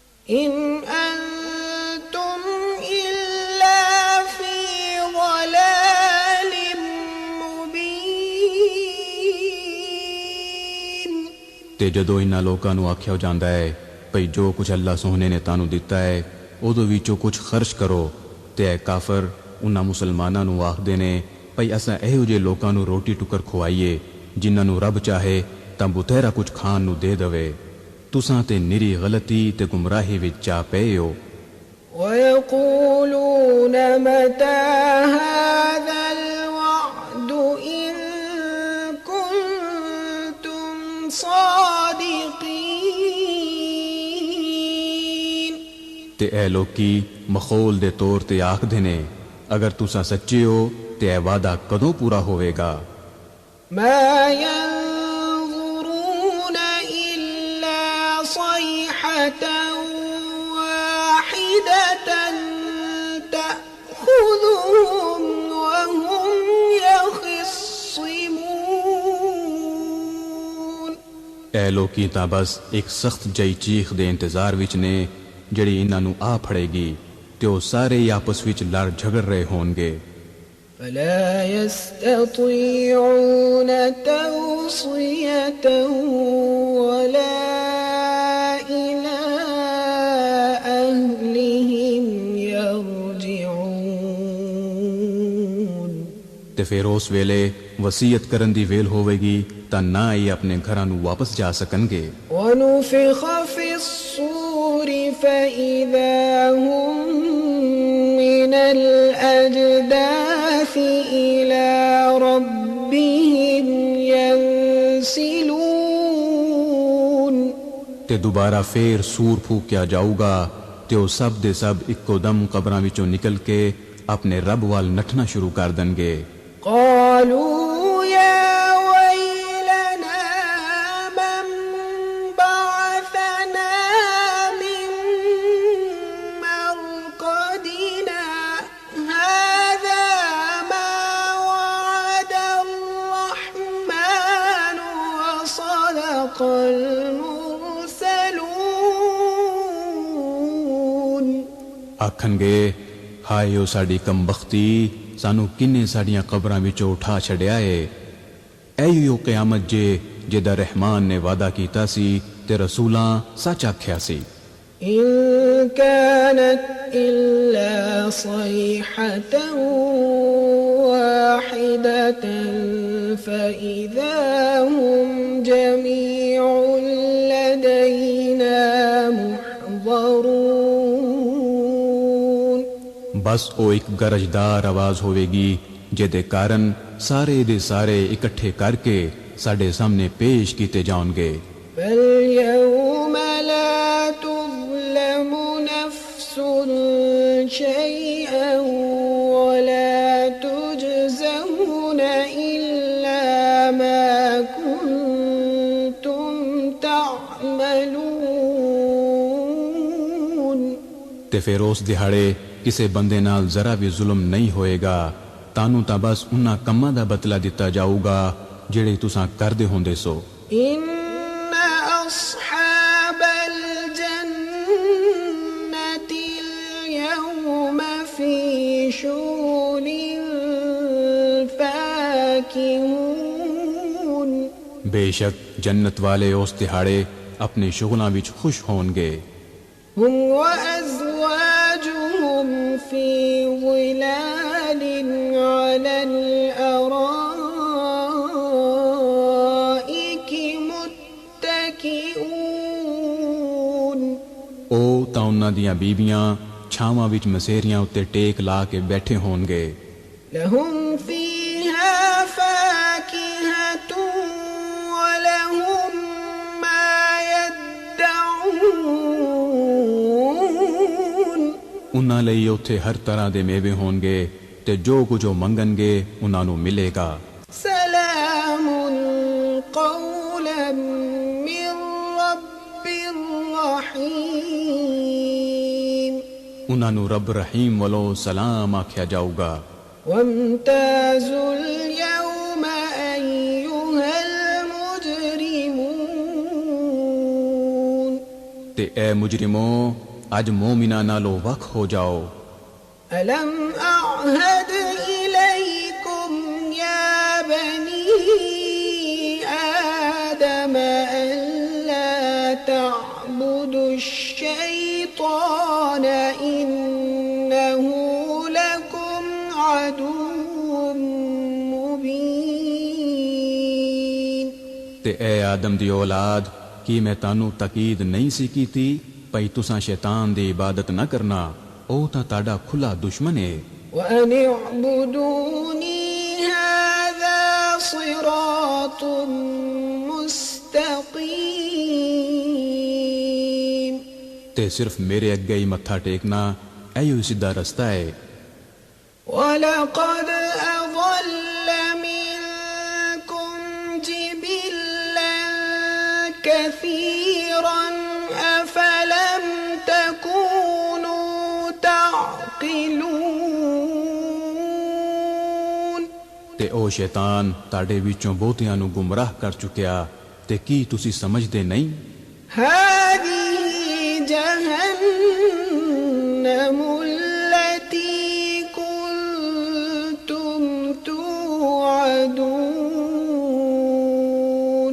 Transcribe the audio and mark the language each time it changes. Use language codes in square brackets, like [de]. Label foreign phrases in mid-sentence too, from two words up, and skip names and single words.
[ar] إن أنتم إلا في ضلال مبين [pa] ਤੇ ਜਦੋਂ ਇਹਨਾਂ ਲੋਕਾਂ ਨੂੰ ਆਖਿਆ ਜਾਂਦਾ ਹੈ ਭਈ ਜੋ ਕੁਝ ਅੱਲਾਹ ਸੋਹਣੇ ਨੇ ਤੁਹਾਨੂੰ ਦਿੱਤਾ ਹੈ ਉਹਦੇ ਵਿੱਚੋਂ ਕੁਝ ਖਰਚ ਕਰੋ ਤੇ ਇਹ ਕਾਫਰ ਉਹਨਾਂ ਮੁਸਲਮਾਨਾਂ ਨੂੰ ਆਖਦੇ ਨੇ ਭਈ ਅਸਾਂ ਇਹੋ ਜਿਹੇ ਲੋਕਾਂ ਨੂੰ ਰੋਟੀ ਟੁੱਕਰ ਖਵਾਈਏ ਜਿਨ੍ਹਾਂ ਨੂੰ ਰੱਬ ਚਾਹੇ ਤਾਂ ਬਥੇਰਾ ਕੁਝ ਖਾਣ ਨੂੰ ਦੇ ਦੇਵੇ ਤੁਸਾਂ ਤੇ ਨਿਰੀ ਗਲਤੀ ਤੇ ਗੁੰਮਰਾਹੀ ਵਿੱਚ ਜਾ ਪਏ ਹੋ [ar] ويقولون متى هذا الوعد إن كنتم صادقين [pa] ਤੇ ਇਹ ਲੋਕੀ ਮਖੌਲ ਦੇ ਤੌਰ ਤੇ ਆਖਦੇ ਨੇ ਅਗਰ ਤੁਸਾਂ ਸੱਚੇ ਹੋ ਤੇ ਇਹ ਵਾਅਦਾ ਕਦੋਂ ਪੂਰਾ ਹੋਵੇਗਾ [ar] ما ينظرون إلا صيحة واحدة تأخذهم وهم يخصمون [pa] ਇਹ ਲੋਕੀ ਤਾਂ ਬਸ ਇੱਕ ਸਖਤ ਜਿਹੀ ਚੀਖ ਦੇ ਇੰਤਜ਼ਾਰ ਵਿੱਚ ਨੇ ਜਿਹੜੀ ਇਹਨਾਂ ਨੂੰ ਆ ਫੜੇਗੀ ਤੇ ਉਹ ਸਾਰੇ ਹੀ ਆਪਸ ਵਿੱਚ ਲੜ ਝਗੜ ਰਹੇ ਹੋਣਗੇ [ar] فلا يستطيعون توصية ولا إلى أهلهم يرجعون [pa] ਤੇ ਫਿਰ ਉਸ ਵੇਲੇ ਵਸੀਅਤ ਕਰਨ ਦੀ ਵੇਲ ਹੋਵੇਗੀ ਤਾਂ ਨਾ ਹੀ ਆਪਣੇ ਘਰਾਂ ਨੂੰ ਵਾਪਸ ਜਾ ਸਕਣਗੇ [ar] ونفخ في الصور فإذا هم من الأجداث إلى ربهم ينسلون [pa] ਤੇ ਦੁਬਾਰਾ ਫੇਰ ਸੂਰ ਫੂਕਿਆ ਜਾਊਗਾ ਤੇ ਉਹ ਸਭ ਦੇ ਸਭ ਇੱਕੋ ਦਮ ਕਬਰਾਂ ਵਿੱਚੋਂ ਨਿਕਲ ਕੇ ਆਪਣੇ ਰੱਬ ਵੱਲ ਨੱਠਣਾ ਸ਼ੁਰੂ ਕਰ ਦੇਣਗੇ [ar] قالوا يا ويلنا من بعثنا من مرقدنا هذا ما وعد الرحمن وصدق المرسلون [pa] ਆਖਣਗੇ ਹਾਏ ਉਹ ਸਾਡੀ ਕਮਬਖਤੀ ਸਾਨੂੰ ਕਿੰਨੇ ਸਾਡੀਆਂ ਕਬਰਾਂ ਵਿੱਚੋਂ ਉਠਾ ਛੱਡਿਆ ਏ ਐਯੋ ਕਿਆਮਤ ਜੇ ਜਿਹਦਾ ਰਹਿਮਾਨ ਨੇ ਵਾਅਦਾ ਕੀਤਾ ਸੀ ਤੇ ਰਸੂਲਾਂ ਸੱਚ ਆਖਿਆ ਸੀ [ar] إن كانت إلا صيحة واحدة فإذا هم جميع لدينا محضرون [pa] ਬਸ ਉਹ ਇੱਕ ਗਰਜਦਾਰ ਆਵਾਜ਼ ਹੋਵੇਗੀ ਜਿਹਦੇ ਕਾਰਨ ਸਾਰੇ ਦੇ ਸਾਰੇ ਇਕੱਠੇ ਕਰਕੇ ਸਾਡੇ ਸਾਹਮਣੇ ਪੇਸ਼ ਕੀਤੇ ਜਾਣਗੇ [ar] فاليوم لا تظلم نفس شيئا ولا تجزون إلا ما كنتم تعملون [pa] ਤੇ ਫਿਰ ਉਸ ਦਿਹਾੜੇ ਕਿਸੇ ਬੰਦੇ ਨਾਲ ਜ਼ਰਾ ਵੀ ਜ਼ੁਲਮ ਨਹੀਂ ਹੋਏਗਾ ਤੁਹਾਨੂੰ ਤਾਂ ਬਸ ਉਹਨਾਂ ਕੰਮਾਂ ਦਾ ਬਦਲਾ ਦਿੱਤਾ ਜਾਊਗਾ ਜਿਹੜੇ ਤੁਸੀਂ ਕਰਦੇ ਹੁੰਦੇ ਸੋ [ar] إن أصحاب الجنة اليوم في شغل فاكهون [pa] ਬੇਸ਼ੱਕ ਜੰਨਤ ਵਾਲੇ ਉਸ ਦਿਹਾੜੇ ਆਪਣੇ ਸ਼ੁਗਲਾਂ ਵਿੱਚ ਖੁਸ਼ ਹੋਣਗੇ [ar] هم وأزواجهم في ظلال على الأرائك متكئون [pa] ਉਹ ਤਾਂ ਉਹਨਾਂ ਦੀਆਂ ਬੀਬੀਆਂ ਛਾਵਾਂ ਵਿੱਚ ਮਸੇਰੀਆਂ ਉੱਤੇ ਟੇਕ ਲਾ ਕੇ ਬੈਠੇ ਹੋਣਗੇ [ar] لهم فيها فاكهة ولهم ما يدعون [pa] ਉਹਨਾਂ ਲਈ ਉੱਥੇ ਹਰ ਤਰ੍ਹਾਂ ਦੇ ਮੇਵੇ ਹੋਣਗੇ ਤੇ ਜੋ ਕੁਝ ਉਹ ਮੰਗਣਗੇ ਉਹਨਾਂ ਨੂੰ ਮਿਲੇਗਾ [ar] سلام قولا من رب رحيم [pa] ਉਹਨਾਂ ਨੂੰ ਰੱਬ ਰਹੀਮ ਵੱਲੋਂ ਸਲਾਮ ਆਖਿਆ ਜਾਊਗਾ [ar] وامتازوا اليوم أيها المجرمون [pa] ਤੇ ਐ ਮੁਜਰਿਮੋ اج مومناں نالوں وکھ ہو جاؤ۔ [ar] ألم أعهد إليكم يا بني آدم ألا تعبدوا الشيطان إنه لكم عدو مبين۔ [pa] تے اے آدم دی اولاد، کی میں تانوں تاکید نہیں سی کیتی پئی تساں شیطان دی عبادت نہ کرنا، او تاں تاڈا کھلا دشمن ہے۔ [ar] وأن اعبدوني هذا صراط مستقيم۔ [pa] تے صرف میرے اگے ہی متھا ٹیکنا ایو سیدھا رستہ ہے۔ [ar] وَلَقَدْ أَضَلَّ مِنكُمْ جِبِلًّا كَثِيرًا أَفَلَمْ تَكُونُوا تَعْقِلُونَ۔ [pa] تے او شیطان تاڈے وچوں بہتیاں نو گمراہ کر چکیا، تے کی تسی سمجھدے نہیں؟ [ar] هذه جهنم التي كنتم توعدون۔